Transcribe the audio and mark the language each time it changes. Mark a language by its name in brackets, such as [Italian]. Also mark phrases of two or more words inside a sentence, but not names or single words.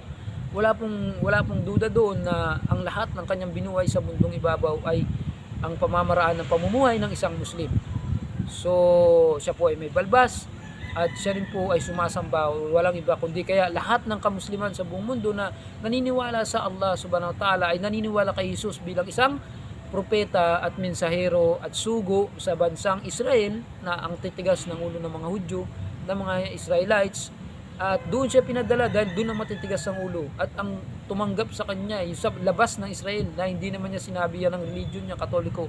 [Filipino] Wala pong duda doon na ang lahat ng kanyang binuhay sa mundong ibabaw ay ang pamamaraan ng pamumuhay ng isang Muslim. So siya po ay may balbas, at siya rin po ay sumasamba, walang iba kundi kaya lahat ng kamusliman sa buong mundo na naniniwala sa Allah [Arabic] سبحانه وتعالى [Filipino] ay naniniwala kay Jesus bilang isang propeta at mensahero at sugo sa bansang Israel, na ang titigas ng ulo ng mga Hudyo, ng mga Israelites. At doon siya pinadala dahil doon ang matitigas ang ulo. At ang tumanggap sa kanya yung sa labas ng Israel, na hindi naman niya sinabi yan ng religion niya, Katoliko.